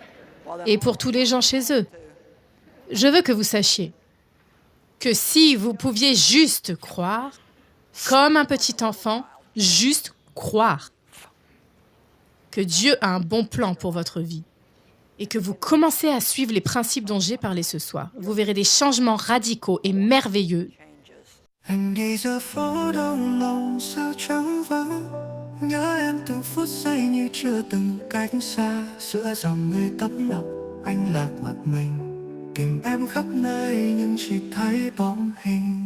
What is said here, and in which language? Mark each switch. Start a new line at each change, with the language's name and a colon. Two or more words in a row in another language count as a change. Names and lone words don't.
French: Et pour tous les gens chez eux, je veux que vous sachiez que si vous pouviez juste croire, comme un petit enfant, juste croire que Dieu a un bon plan pour votre vie et que vous commencez à suivre les principes dont j'ai parlé ce soir, vous verrez des changements radicaux et merveilleux.
Vietnamese: Anh đi giữa phố đông lòng sao trắng vắng, nhớ em từng phút giây như chưa từng cách xa. Giữa dòng người tấp nập anh lạc mặt mình, tìm em khắp nơi nhưng chỉ thấy bóng hình.